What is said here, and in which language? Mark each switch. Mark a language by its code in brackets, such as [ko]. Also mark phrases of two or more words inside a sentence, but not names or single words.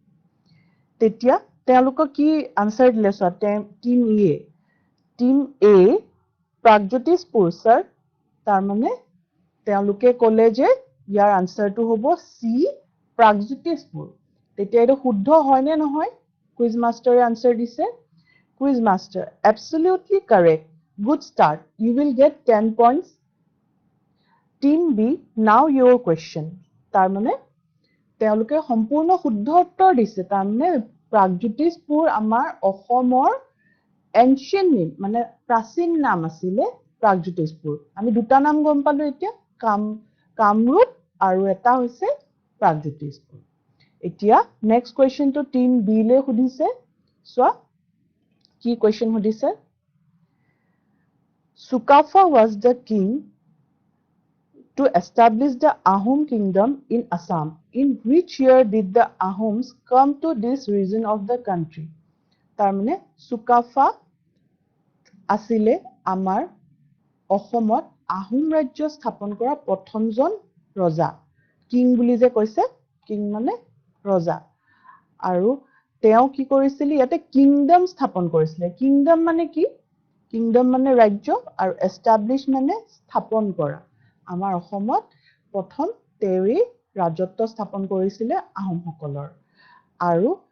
[as] তেতিয়া তেওঁলোকক কি আনসাৰ দিলে সোৱা [en] Team A [as] প্ৰাগজ্যোতিষপুৰ স্যাৰ তাৰমানে তেওঁলোকে ক'লে যে ইয়াৰ আনসাৰটো হ'ব সি প্ৰাগজ্যোতিষপুৰ তেতিয়া এটো শুদ্ধ হয় নে নহয় [en] quiz master [as] আনসাৰ দিছে [en] Quiz master, absolutely correct. Good start. You will get 10 points. Team B, now your question. [as] তাৰমানে তেওঁলোকে সম্পূৰ্ণ শুদ্ধ উত্তৰ দিছে তাৰমানে প্ৰাগজ্যোতিষপুৰ আমাৰ অসমৰ [en] ancient name [as] মানে প্ৰাচীন নাম আছিল প্ৰাগজ্যোতিষপুৰ আমি দুটা নাম গম পালো এতিয়া কামৰূপ আৰু এটা হৈছে প্ৰাগজ্যোতিষপুৰ এতিয়া [en] next question Team B [as] লে সুধিছে সোৱা কি question সুধিছে [en] Sukafa was the king to establish the Ahom kingdom in Assam. In which year did the Ahoms come to this region of the country? [as] তাৰমানে Sukafa asile আমাৰ অসমত আহোম ৰাজ্য স্থাপন কৰা প্ৰথমজন ৰজা কিং বুলি যে কৈছে কিং মানে ৰজা আৰু তেওঁ কি কৰিছিল ইয়াতে কিংডম স্থাপন কৰিছিল কিংডম মানে কি কিংডম মানে ৰাজ্য আৰু এস্টাব্লিশ মানে স্থাপন কৰা আমাৰ অসমত প্ৰথম তেৰি ৰাজত্ব স্থাপন কৰিছিল আহোমসকলৰ আৰু